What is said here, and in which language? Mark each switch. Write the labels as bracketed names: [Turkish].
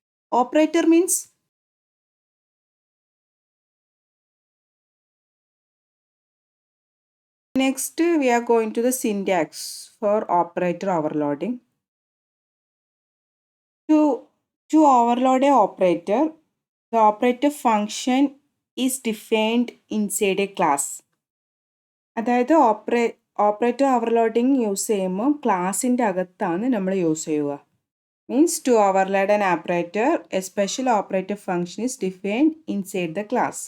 [English] Operator means next we are going to the syntax for operator overloading. To overload a operator, the operator function is defined inside a class. [Malayalam] അതായത് operator overloading use ചെയ്യുമ്പോൾ ക്ലാസിൻ്റെ അകത്താണ് നമ്മൾ use ചെയ്യുക. [English] Means to overload an operator, a special operator function is defined inside the class.